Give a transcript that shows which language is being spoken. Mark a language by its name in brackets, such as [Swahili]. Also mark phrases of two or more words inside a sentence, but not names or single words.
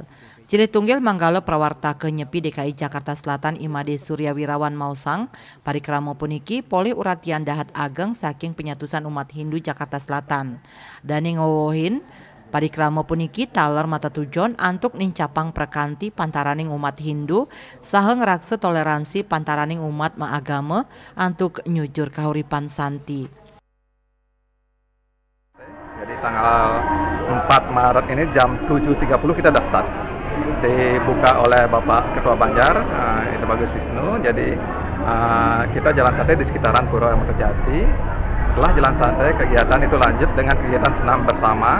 [Balinese] Cili tunggil manggalo prawarta ke nyepi DKI Jakarta Selatan Imade Surya Wirawan Mausang parikrama puniki poli uratian dahat ageng saking penyatusan umat Hindu Jakarta Selatan. Dani ngowohin parikrama puniki taler mata tujon antuk nincapang perkanti pantaraning umat Hindu saha ngerakse toleransi pantaraning umat maagama antuk nyujur kahuripan santi. [Indonesian] Jadi tanggal 4 Maret ini jam 7.30 kita udah start. Dibuka oleh Bapak Ketua Banjar, itu Bagus Wisnu. Jadi kita jalan santai di sekitaran Pura Amerta Jati. Setelah jalan santai, kegiatan itu lanjut dengan kegiatan senam bersama.